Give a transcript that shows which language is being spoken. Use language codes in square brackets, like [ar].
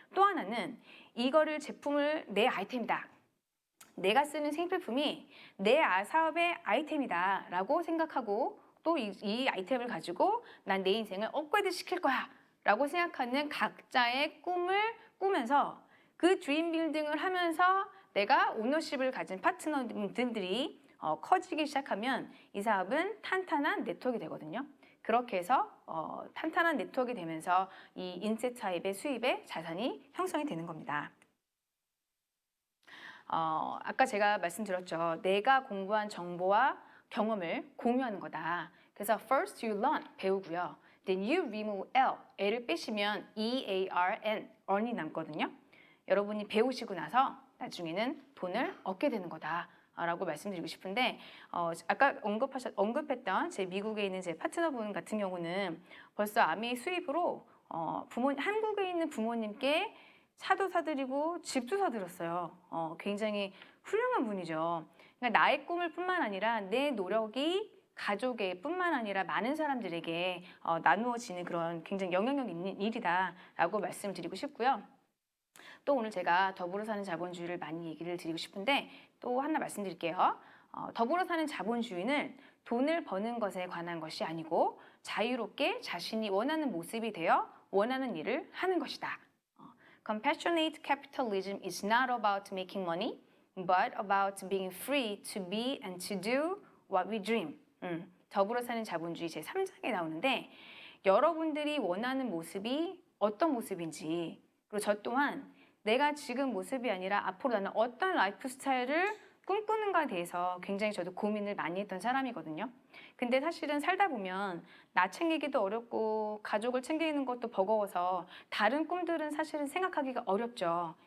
[ko] 또 하나는 이거를 제품을 내 아이템이다. 내가 쓰는 생필품이 내 사업의 아이템이다 라고 생각하고 또 이 아이템을 가지고 난 내 인생을 업그레이드 시킬 거야 라고 생각하는 각자의 꿈을 꾸면서 그 드림 빌딩을 하면서 내가 오너십을 가진 파트너들이 커지기 시작하면 이 사업은 탄탄한 네트워크가 되거든요. 그렇게 해서 탄탄한 네트워크가 되면서 이 인쇄 타입의 수입의 자산이 형성이 되는 겁니다. 아까 제가 말씀드렸죠. 내가 공부한 정보와 경험을 공유하는 거다. 그래서 [en] first you learn, [ko] 배우고요. [en] Then you remove L, [ko] L을 빼시면 EARN, earn이 남거든요. 여러분이 배우시고 나서 나중에는 돈을 얻게 되는 거다. 라고 말씀드리고 싶은데 아까 언급했던 제 미국에 있는 제 파트너분 같은 경우는 벌써 아미 수입으로 한국에 있는 부모님께 차도 사드리고 집도 사드렸어요. 굉장히 훌륭한 분이죠. 그러니까 나의 꿈을 뿐만 아니라 내 노력이 가족의 뿐만 아니라 많은 사람들에게 나누어지는 그런 굉장히 영향력 있는 일이다라고 말씀드리고 싶고요. 또 오늘 제가 더불어 사는 자본주의를 많이 얘기를 드리고 싶은데 또 하나 말씀드릴게요. 더불어 사는 자본주의는 돈을 버는 것에 관한 것이 아니고 자유롭게 자신이 원하는 모습이 되어 원하는 일을 하는 것이다. [en] Compassionate capitalism is not about making money, but about being free to be and to do what we dream. [ko] 더불어 사는 자본주의 제3장에 나오는데 여러분들이 원하는 모습이 어떤 모습인지 그리고 저 또한 내가 지금 모습이 아니라 앞으로 나는 어떤 라이프 스타일을 꿈꾸는 거에 대해서 굉장히 저도 고민을 많이 했던 사람이거든요. 근데 사실은 살다 보면 나 챙기기도 어렵고 가족을 챙기는 것도 버거워서 다른 꿈들은 사실은 생각하기가 어렵죠.